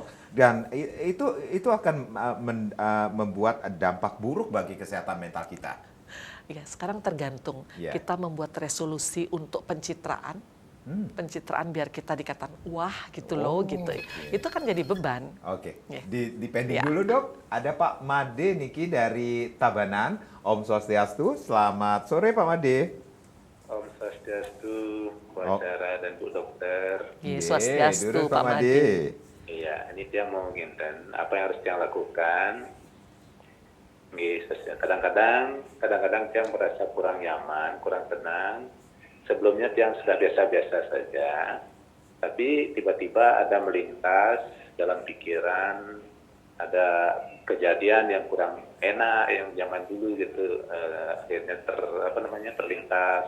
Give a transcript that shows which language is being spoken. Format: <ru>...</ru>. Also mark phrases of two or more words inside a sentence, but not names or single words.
<id>Dan itu akan membuat dampak buruk bagi kesehatan mental kita. Ya, sekarang tergantung. Kita membuat resolusi untuk pencitraan, Pencitraan biar kita dikatakan wah gitu loh gitu. Itu kan jadi beban. Oke, Ya. di pending Ya. dulu dok. Ada Pak Made Niki dari Tabanan.</id> <ban>Om Swastiastu,</ban> <id>selamat sore Pak Made.</id> <ban>Om Swastiastu,</ban> <id>Bu Acara dan Bu Dokter. Ye, Swastiastu durus, Pak Made. Iya, ini dia mau nginten apa yang harus dia lakukan. Kadang-kadang dia merasa kurang nyaman, kurang tenang. Sebelumnya dia sudah biasa-biasa saja, tapi tiba-tiba ada melintas dalam pikiran, ada kejadian yang kurang enak yang zaman dulu gitu, akhirnya terlintas.</id>